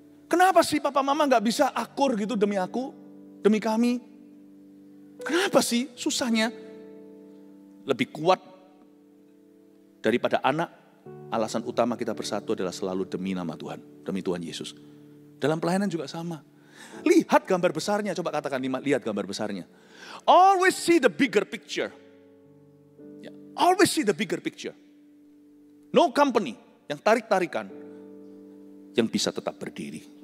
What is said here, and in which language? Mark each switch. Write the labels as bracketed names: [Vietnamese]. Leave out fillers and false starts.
[Indonesian] Kenapa sih papa mama nggak bisa akur gitu demi aku, demi kami? Kenapa sih susahnya? Lebih kuat daripada anak, alasan utama kita bersatu adalah selalu demi nama Tuhan, demi Tuhan Yesus. Dalam pelayanan juga sama. Lihat gambar besarnya, coba katakan lihat gambar besarnya. [English] Always see the bigger picture. Always see the bigger picture. No company [Indonesian] yang tarik-tarikan yang bisa tetap berdiri.